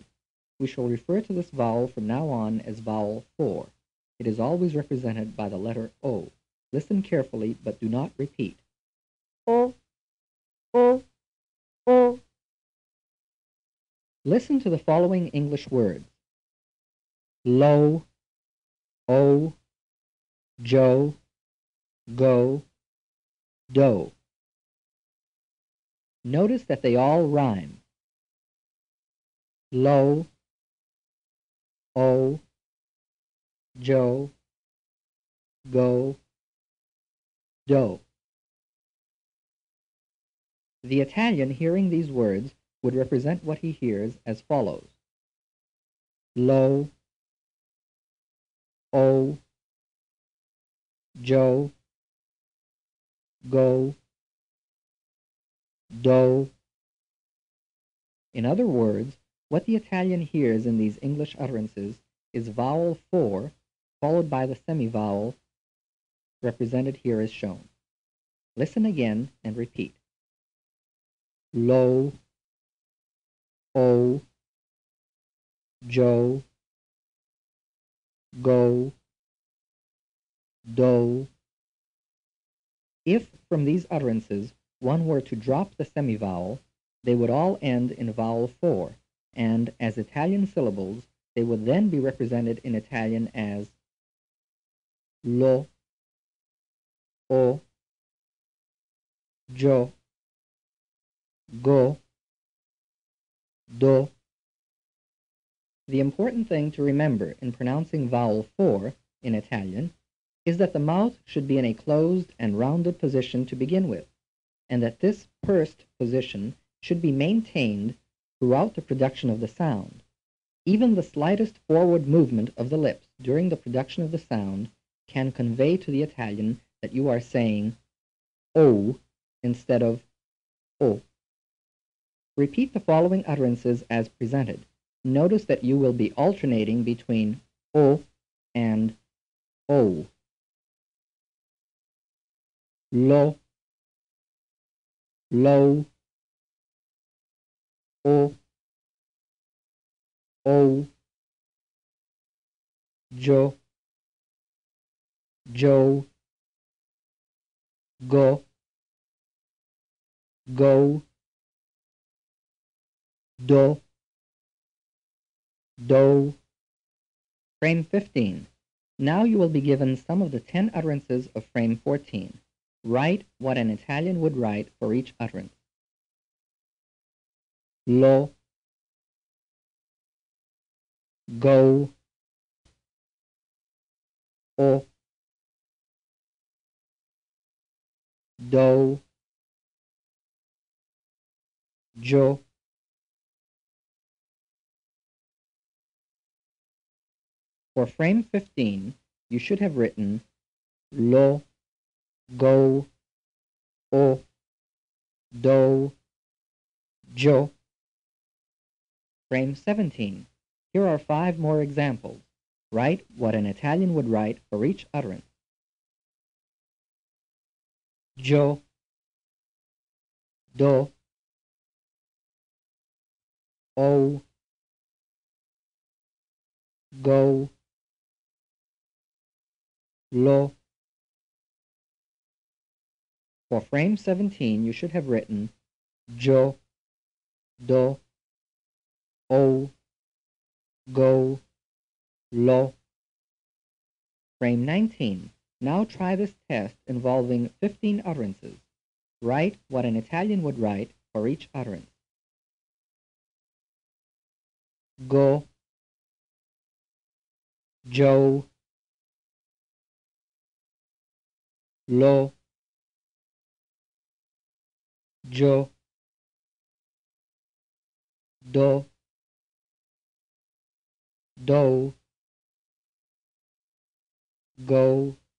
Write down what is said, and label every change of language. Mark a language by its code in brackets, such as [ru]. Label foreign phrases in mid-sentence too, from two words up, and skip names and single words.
[en] We shall refer to this vowel from now on as vowel 4. It is always represented by the letter O. Listen carefully, but do not repeat. O, o, o. Listen to the following English words. Lo, o, jo, go, do. Notice that they all rhyme. Lo, o, jo, go, do. The Italian hearing these words would represent what he hears as follows. Lo, o, jo, go, do. In other words, what the Italian hears in these English utterances is vowel 4 followed by the semivowel represented here as shown. Listen again and repeat. Lo, o, jo, go, do. If from these utterances one were to drop the semivowel, they would all end in vowel 4, and as Italian syllables, they would then be represented in Italian as lo, o, jo, go, do. The important thing to remember in pronouncing vowel 4 in Italian is that the mouth should be in a closed and rounded position to begin with, and that this pursed position should be maintained throughout the production of the sound. Even the slightest forward movement of the lips during the production of the sound can convey to the Italian that you are saying O instead of O. Repeat the following utterances as presented. Notice that you will be alternating between O and O. Lo, lo, o, jo, go, do. Frame 15. Now you will be given some of the 10 utterances of frame 14. Write what an Italian would write for each utterance. Lo, go, o, do, jo. For frame 15, you should have written lo, go, o, do, jo. Frame 17. Here are 5 more examples. Write what an Italian would write for each utterance. Jo, do, o, go, lo. For frame 17, you should have written jo, do, o, go, lo. Frame 19. Now try this test involving 15 utterances. Write what an Italian would write for each utterance. Go, jo, lo, jo, do, go,